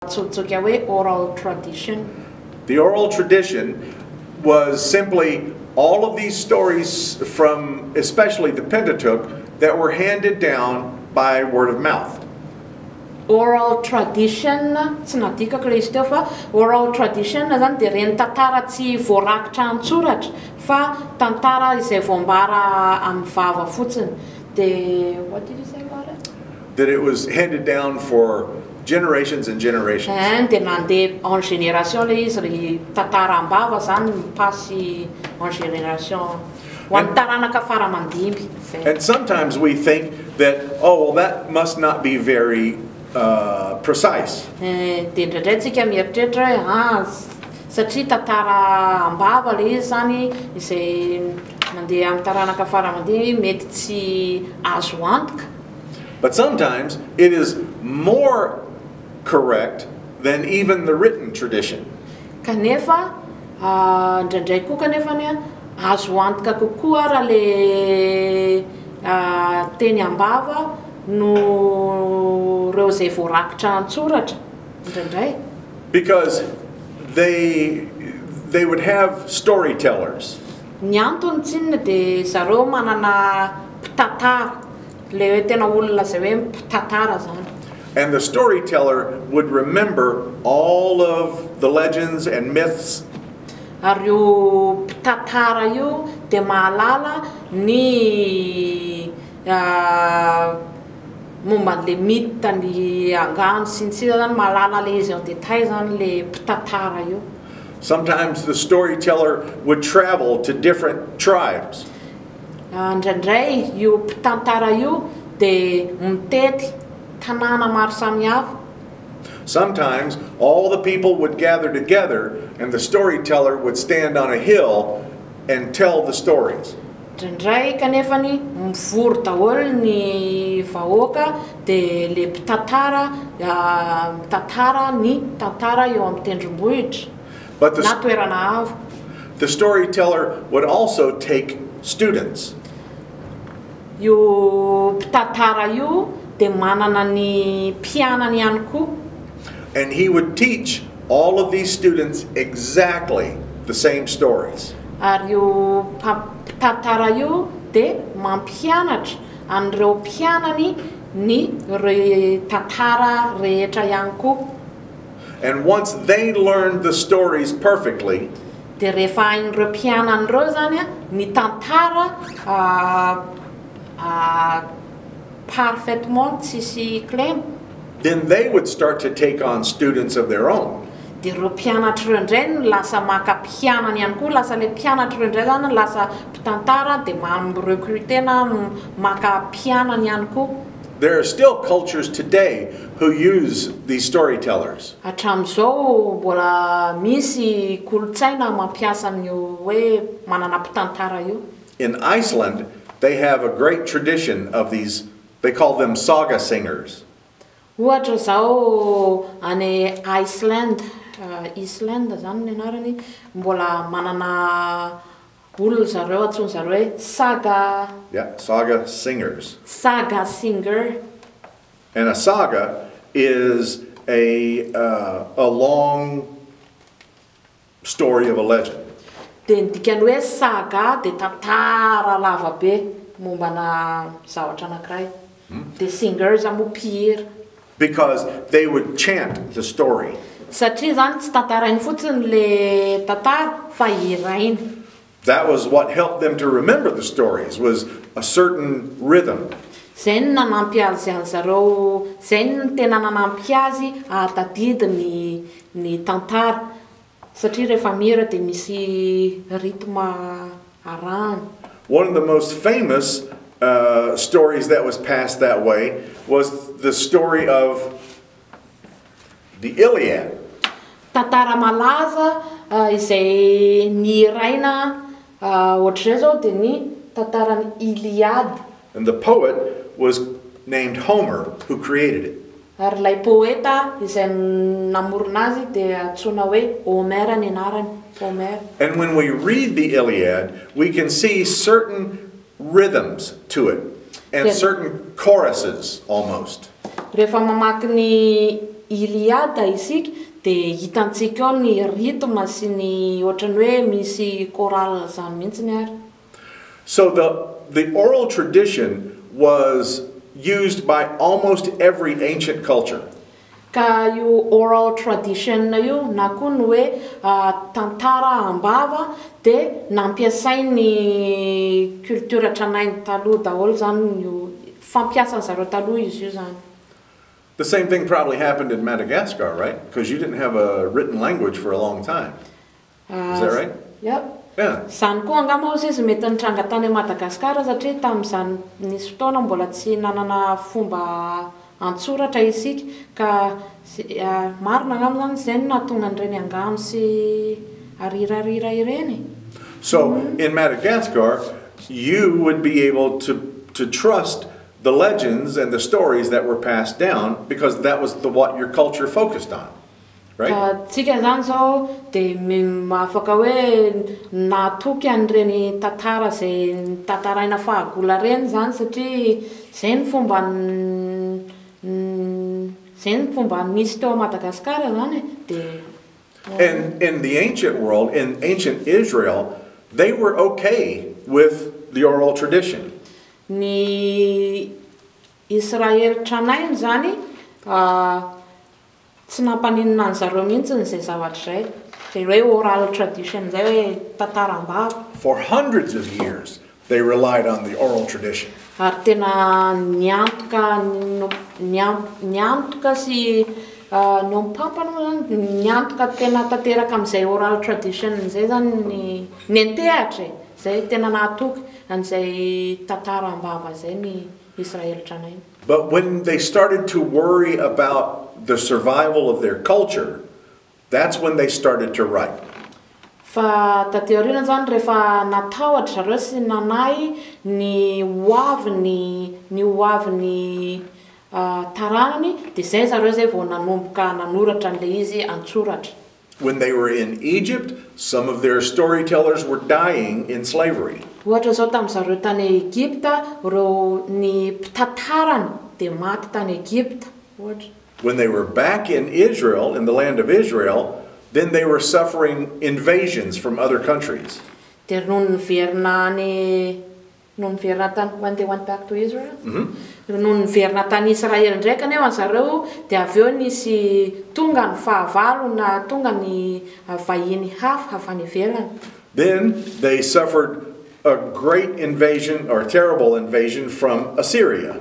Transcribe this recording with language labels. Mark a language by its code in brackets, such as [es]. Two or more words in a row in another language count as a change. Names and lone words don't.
[mg] Tsotsoka hoe [en] oral tradition. The oral tradition was simply all of these stories from especially the Pentateuch that were handed down by word of mouth. Oral tradition, [mg] tsy nadikako le izy teo fa [en] oral tradition [mg] zany dia reny tantara tsy voarakitra an-tsoratra fa tantara izay voambara amin'ny vava fotsiny. [en] What did you say about it? That it was handed down for generations and generations. [mg] Dia nandeha [fr] en génération [mg] le izy ry tantara am-bava zany mipasy [fr] en génération [mg] ho an'ny taranaka faramandimby. [en] And sometimes we think that, oh, well, that must not be very precise. [mg] Dia ndraindray tsika mieritreritra hoe satria tantara am-bava le izy zany izay mandeha amin'ny taranaka faramandimby mety tsy azo antoka. [en] But sometimes it is more correct than even the written tradition. [mg] Kanefa ndraindray koa kanefany azo antoka kokoa raha le teny am-bava no reo zay voarakitra an-tsoratra ndraindray. [en] Because they would have storytellers. [mg] Ny antony tsinona dia zareo manana mpitantara, le hoe tena olona zay hoe mpitantara zany. [en] And the storyteller would remember all of the legends and myths. [mg] Ary io mpitantara io dia mahalala ny momba le mythe ny angano sy ny sisa zany mahalala le izy [fr] en détail [mg] zany le mpitantara io. [en] Sometimes the storyteller would travel to different tribes. [mg] Ndraindray io mpitantara io dia mitety tanàna maro samihafa. [en] Sometimes all the people would gather together and the storyteller would stand on a hill and tell the stories. [mg] Ndraindray kanefany mivory daholo ny vahoaka dia le mpitantara mitantara ny tantara eo amin'ny tendrombohitra na toerana avo. [en] The storyteller would also take students. [mg] Io mpitantara io dia manana ny mpianany ihany koa. [en] And he would teach all of these students exactly the same stories. [mg] Ary io mpitantara io dia mampianatra an'ireo mpianany ny tantara rehetra ihany koa. [en] And once they learned the stories perfectly, [mg] dia rehefa hain'ireo mpianan'ireo zany ny tantara parfaitement tsisy klema, [en] then they would start to take on students of their own. [mg] Dia ireo mpianatra ireo indray no lasa maka mpianany ihany koa, lasa le mpianatra ireo indray zany lasa mpitantara dia recruter na maka mpianany ihany koa. [en] There are still cultures today who use these storytellers. [mg] Hatramin'izao mbola misy kolotsaina mampiasa an'io hoe manana mpitantara io. [en] In Iceland, they have a great tradition of these, they call them saga singers. [mg] Ohatra zao any Iceland zany ny anarany, mbola manana olona zareo atsony zareo hoe saga. [en] Yeah, saga singers. Saga singer. And a saga is a long story of a legend. [mg] Dia ny dikany hoe saga dia tantara lava be mombana zavatra anankiray. Dia singers moa mpihira. [en] Because they would chant the story. [mg] Satria zany tsy tantarainy fotsiny le tantara fa hirainy. [en] That was what helped them to remember the stories, was a certain rhythm. [mg] Zay ny nanampy azy zareo, zay ny tena nanampy azy ahatadidy ny tantara. Satria rehefa mihira dia misy rythme arahany. [en] One of the most famous stories that was passed that way was the story of the Iliad. [mg] Tantara malaza izay nihiraina ohatr'izay zao dia ny tantaran'ny Iliad. [en] And the poet was named Homer, who created it. [mg] Ary ilay poeta izay namorona azy dia antsoina hoe Homer ny anarany, Homer. [en] And when we read the Iliad, we can see certain rhythms to it and certain choruses almost. [mg] Rehefa mamaky ny Iliada isika dia hitantsika ao ny rythme sy ny ohatrany hoe misy chorale zany mihitsiny ary. [en] So the oral tradition was used by almost every ancient culture. [mg] Ka io [en] oral tradition [mg] io na koa ny hoe tantara ambava dia nampiasain'ny culture tranainy taloha daholo zany io fampiasan'ny zareo taloha izy io zany. [en] The same thing probably happened in Madagascar, right? Because you didn't have a written language for a long time. Is that right? Yep. Yeah. [mg] Zany koa angamba hozy izy mety nitranga tany Madagasikara satria tamin'izany nisy fotoana mbola tsy nanana fomba antsoratra isika ka marina angamba zany izay no nahatonga an'ireny angano sy arirarira ireny. [en] So in Madagascar, you would be able to trust the legends and the stories that were passed down because that was what your culture focused on, right? [mg] Tsika zany zao dia afaka hoe natoky an'ireny tantara izay tantaraina fahagola reny zany satria izay ny fomba nisy teo Madagasikara zany dia. [en] And in the ancient world, in ancient Israel, they were okay with the oral tradition. [mg] Ny Israel tranainy zany tsy nampaninina ny zareo mihitsy izay zavatra zay. Izay hoe [en] oral tradition [mg] zay hoe tantara ambava. [en] For hundreds of years, they relied on the oral tradition. [mg] Ary tena niantoka sy no mpampana zany niantoka tena tanteraka amin'izay [en] oral tradition [mg] zay zany ny antehatra zay tena nahatoky an'izay tantara ambava zay ny Israel tranainy. [en] But when they started to worry about the survival of their culture, that's when they started to write. [mg] Fa taty aoriana zany rehefa natahotra zareo sy nanay ny hoavin'ny taranany dia zay zareo zay vao nanomboka nanoratra an'ilay izy antsoratra. [en] When they were in Egypt, some of their storytellers were dying in slavery. [mg] Ohatra zao tamin'ny zareo tany Egypta, reo ny mpitantarany dia maty tany Egypta. [en] When they were back in Israel, in the land of Israel, then they were suffering invasions from other countries. Dia when they went back to Israel? [mg] Nohon niverina tany Israel ndraika nefa zareo dia avy eo nisy tonga ny fahavalo na tonga ny vahiny hafa avy any ivelany. [en] Then they suffered a great invasion or terrible invasion from Assyria.